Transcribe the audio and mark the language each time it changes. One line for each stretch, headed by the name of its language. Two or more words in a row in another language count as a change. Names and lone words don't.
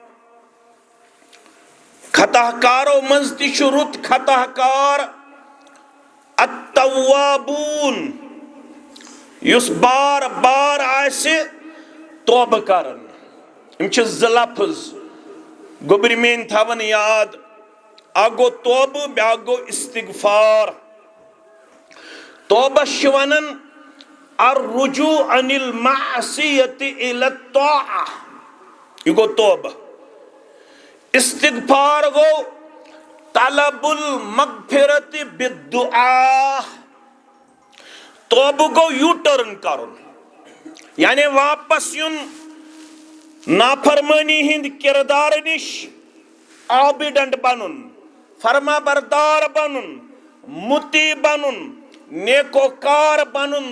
Kashmiri: خطا کارو منٛز تہِ چھُ رُت خطا کار التوابون یُس بار بار آسہِ توبہ کرن یِم چھِ زٕ لفظ گوٚبرۍ میٲنۍ تھاون یاد اکھ گوٚو توبہ بیاکھ گوٚو استغفار توبہ چھِ ونان
Arabic: الرجوع عن المعصیۃ الی الطاعہ
Kashmiri: یہ گوٚو توبہ استغفار گوٚو
Arabic: طلب المغفرت بالدعاء
Kashmiri: توبہ گوٚو یوٗ ٹرن کرُن یعنی واپس یُن نافرمانی ہند کردار نش عابدنٹ بنن فرما بردار بنن متی بنن نیکوکار بنن